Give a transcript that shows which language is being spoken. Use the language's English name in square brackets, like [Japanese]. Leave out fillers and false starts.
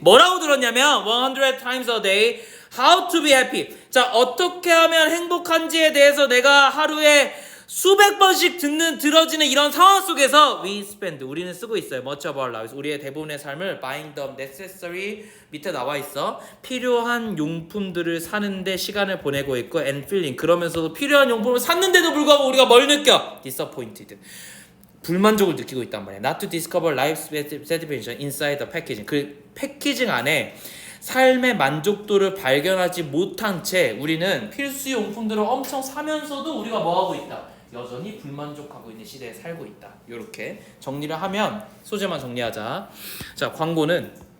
[English] 뭐라고 들었냐면 100 times a day how to be happy. [Korean] 자, 어떻게 하면 행복한지에 대해서 내가 하루에 수백 번씩 들어지는 이런 상황 속에서 we spend 우리는 쓰고 있어요. much of our lives 우리의 대부분의 삶을 buying the necessary 밑에 나와 있어. 필요한 용품들을 사는데 시간을 보내고 있고 and feeling 그러면서도 필요한 용품을 샀는데도 불구하고 우리가 뭘 느껴? disappointed 불만족을 느끼고 있단 말이야. [English] Not to discover life's satisfaction inside the packaging. [Korean] 그 패키징 안에 삶의 만족도를 발견하지 못한 채 우리는 필수 용품들을 엄청 사면서도 우리가 뭐하고 있다? 여전히 불만족하고 있는 시대에 살고 있다. 이렇게 정리를 하면 소재만 정리하자. 자, 광고는